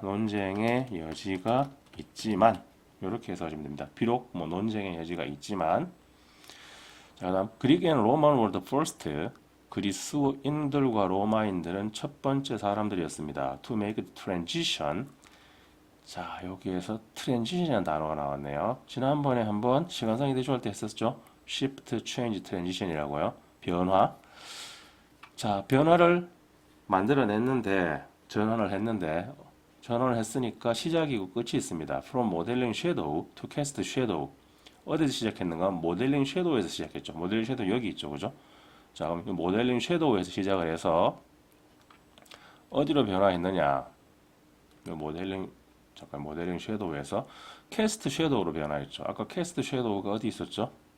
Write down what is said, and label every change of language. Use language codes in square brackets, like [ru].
[ko] 논쟁의 여지가 있지만, 이렇게 해서 하시면 됩니다. 비록 뭐 논쟁의 여지가 있지만. 자, 그다음 [en] Greek and Roman were the first. [ko] 그리스인들과 로마인들은 첫 번째 사람들이었습니다. [en] To make the transition. [ko] 자, 여기에서 transition이라는 단어가 나왔네요. 지난번에 한번 시간상이 대조할 때 했었죠. [en] shift, change, transition이라고요. [ko] 변화. 자, 변화를 만들어냈는데, 전환을 했으니까 시작이고 끝이 있습니다. [en] From modeling shadow to cast shadow. [ko] 어디서 시작했는가? 모델링 섀도우에서 시작했죠. 모델링 섀도우 여기 있죠. 그죠? 자, 그럼 모델링 섀도우에서 시작을 해서 어디로 변화했느냐? 모델링 섀도우에서 캐스트 섀도우로 변화했죠. 아까 캐스트 섀도우가 어디 있었죠?